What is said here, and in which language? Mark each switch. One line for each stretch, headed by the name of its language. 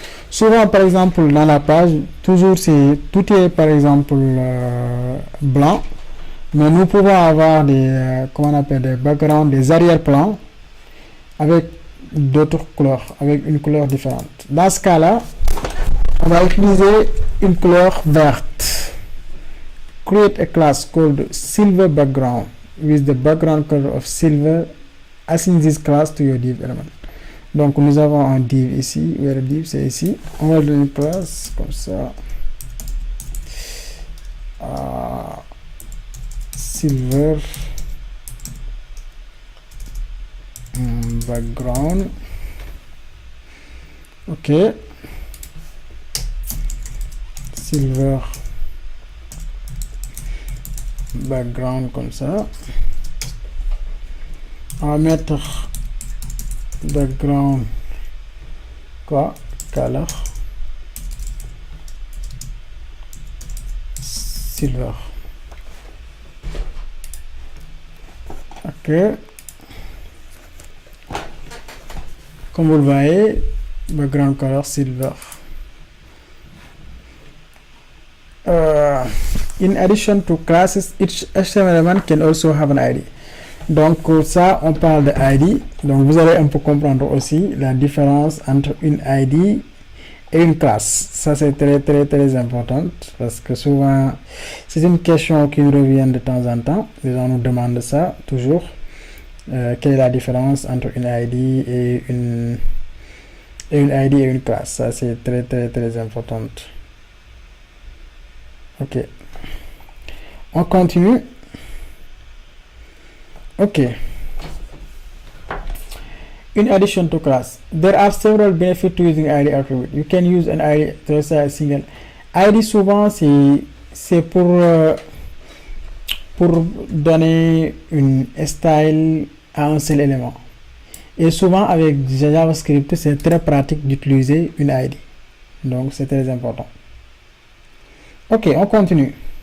French: Souvent, par exemple, dans la page, toujours tout est par exemple blanc, mais nous pouvons avoir des, comment on appelle, des backgrounds, des arrière-plans avec d'autres couleurs, avec une couleur différente. Dans ce cas-là, on va utiliser une couleur verte.
English: Create a class called silver background with the background color of silver. Assign this class to your div element.
French: Donc nous avons un div ici, où est le div, c'est ici. On va donner une classe comme ça.
English: Silver background. Ok.
French: Silver background comme ça. On va mettre background quoi color silver. Ok, comme vous le voyez, background color silver.
English: In addition to classes, each HTML element can also have an ID.
French: Donc ça, on parle de ID. Donc vous allez un peu comprendre aussi la différence entre une ID et une classe. Ça c'est très important parce que souvent c'est une question qui revient de temps en temps. Les gens nous demandent ça toujours. Quelle est la différence entre une ID et une ID et une classe? Ça c'est très important. Ok. On continue. Okay.
English: In addition to class, there are several benefits to using ID attribute. You can use an ID to a single ID.
French: Souvent, c'est pour donner une style à un seul élément. Et souvent avec JavaScript, c'est très pratique d'utiliser une ID. Donc c'est très important. Ok, on continue.